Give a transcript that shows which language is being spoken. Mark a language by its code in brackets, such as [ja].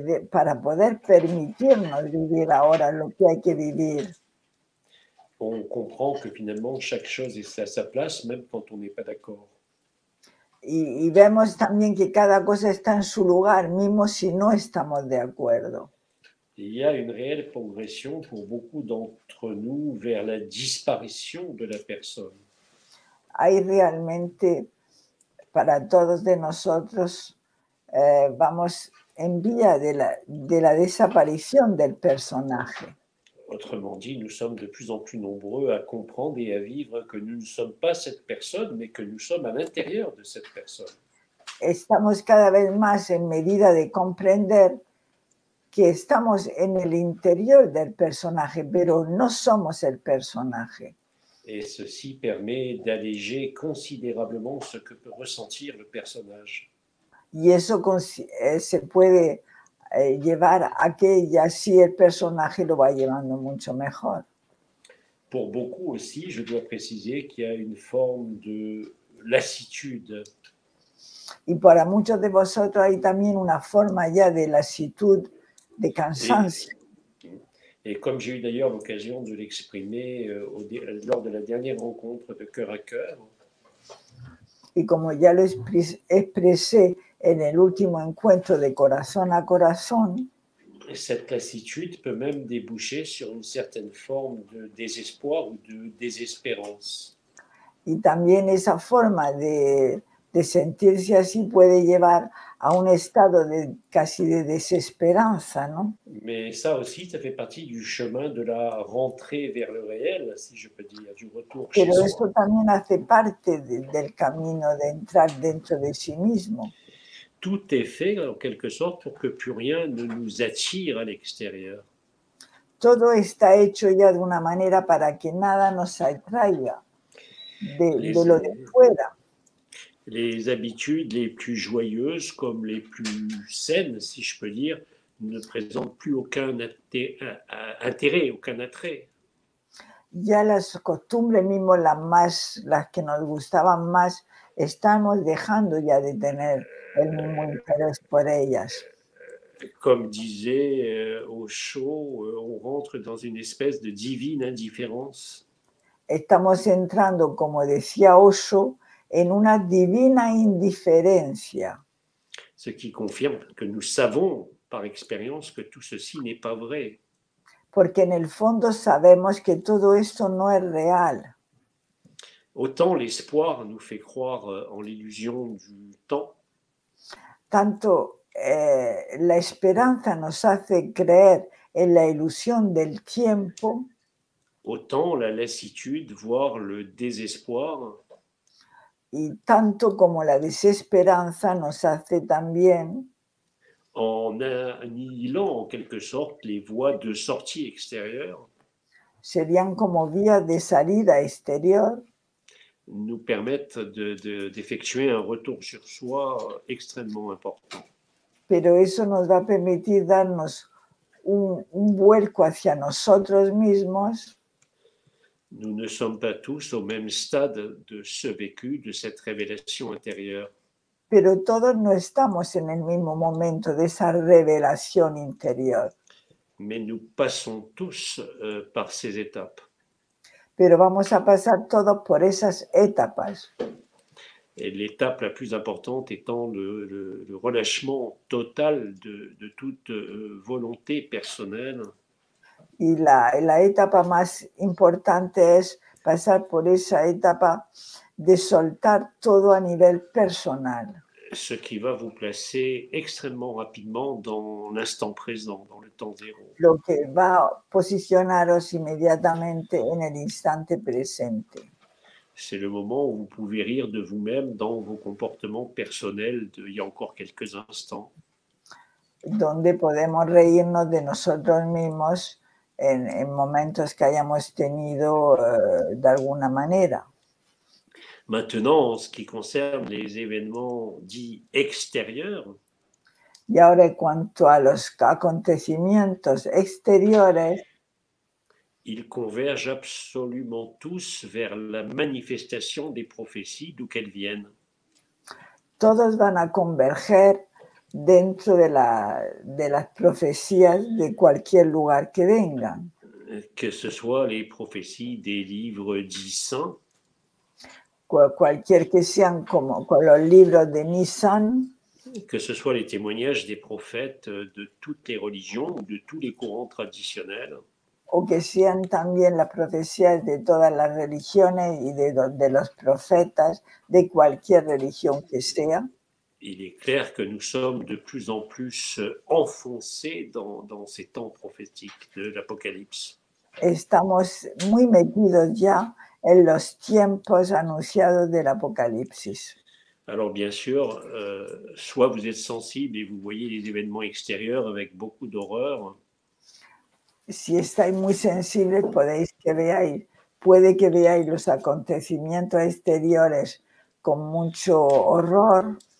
[es] Para poder permitirnos vivir ahora lo que hay que vivir. [fr] On comprend que finalement chaque chose est à sa place, même quand on n'est pas d'accord. [es] Y vemos también que cada cosa está en su lugar, mismo si no estamos de acuerdo. [fr] Il y a une réelle progression pour beaucoup d'entre nous vers la disparition de la personne. [es] Hay realmente, para todos de nosotros, vamos en vía de la desaparición del personaje. [fr] Autrement dit, nous sommes de plus en plus nombreux à comprendre et à vivre que nous ne sommes pas cette personne, mais que nous sommes à l'intérieur de cette personne. [es] Estamos cada vez más en medida de comprender que estamos en el interior del personaje, pero no somos el personaje. [fr] Et ceci permet d'alléger considérablement ce que peut ressentir le personnage. [es] Y eso se puede llevar a que ya sí el personaje lo va llevando mucho mejor. [fr] Pour beaucoup aussi, je dois préciser qu'il y a une forme de lassitude. [es] Y para muchos de vosotros hay también una forma ya de lasitud, de cansancio. [fr] Et comme j'ai eu d'ailleurs l'occasion de l'exprimer lors de la dernière rencontre de Cœur à Cœur. [es] Y como ya lo expresé en el último encuentro de corazón a corazón, [fr] cette lassitude peut même déboucher sur une certaine forme de désespoir ou de désespérance. [es] Y también esa forma de sentirse así puede llevar a un estado casi de desesperanza, ¿no? [fr] Mais ça aussi, ça fait partie du chemin de la rentrée vers le réel, si je peux dire, du retour chez [es] Pero [fr] soi. [es] eso también hace parte del camino de entrar dentro de sí mismo. [fr] Tout est fait, en quelque sorte, pour que plus rien ne nous attire à l'extérieur. [es] Todo está hecho ya de una manera para que nada nos atraiga de lo de fuera. [fr] Les habitudes les plus joyeuses, comme les plus saines, si je peux dire, ne présentent plus aucun intérêt, aucun attrait. [es] Ya las costumbres mismo las que nos gustaban más, estamos dejando ya de tener el mismo interés por ellas. [fr] Comme disait Osho, on rentre dans une espèce de divine indifférence. [es] Estamos entrando, como decía Osho, en una divina indiferencia. [fr] Ce qui confirme que nous savons par expérience que tout ceci n'est pas vrai. [es] Porque en el fondo sabemos que todo esto no es real. [fr] Autant l'espoir nous fait croire en l'illusion du temps, [es] Tanto la esperanza nos hace creer en la ilusión del tiempo, [fr] autant la lassitude, voire le désespoir, [es] y tanto como la desesperanza nos hace también [fr] en annihilant en quelque sorte les voies de sortie extérieure, [es] serían como vías de salida exterior, [fr] nous permettent d'effectuer un retour sur soi extrêmement important. [es] pero eso nos va a permitir darnos un vuelco hacia nosotros mismos. [fr] Nous ne sommes pas tous au même stade de ce vécu, de cette révélation intérieure. [es] Pero todos no estamos en el mismo momento de esa revelación interior. [fr] Mais nous passons tous par ces étapes. [es] Pero vamos a pasar todos por esas etapas. [fr] Et l'étape la plus importante étant le relâchement total de toute volonté personnelle. [es] Y la etapa más importante es pasar por esa etapa de soltar todo a nivel personal. [fr] Ce qui va vous placer extrêmement rapidement dans l'instant présent, dans le temps zéro. [es] Lo que va a posicionaros inmediatamente en el instante presente. [fr] C'est le moment où vous pouvez rire de vous-même dans vos comportements personnels d'il y a encore quelques instants. [es] Donde podemos reírnos de nosotros mismos en momentos que hayamos tenido de alguna manera. [fr] Maintenant, en ce qui concerne les événements dits extérieurs, [es] y ahora en cuanto a los acontecimientos exteriores, [fr] ils convergent absolument tous vers la manifestation des prophéties d'où qu'elles viennent. [es] todos van a converger dentro de las profecías de cualquier lugar que vengan. [fr] Que ce soit les prophéties des livres dits saints, [es] Cualquier que sean como con los libros de Nissan, [fr] que ce soit les témoignages des prophètes de toutes les religions, de tous les courants traditionnels, [es] o que sean también las profecías de todas las religiones y de los profetas de cualquier religión que sea. [fr] il est clair que nous sommes de plus en plus enfoncés dans ces temps prophétiques de l'Apocalypse. [es] Estamos muy metidos ya en los tiempos anunciados del Apocalipsis. [fr] Alors bien sûr, soit vous êtes sensible et vous voyez les événements extérieurs avec beaucoup d'horreur, [es] Si estáis muy sensibles, puede que veáis los acontecimientos exteriores con mucho horror,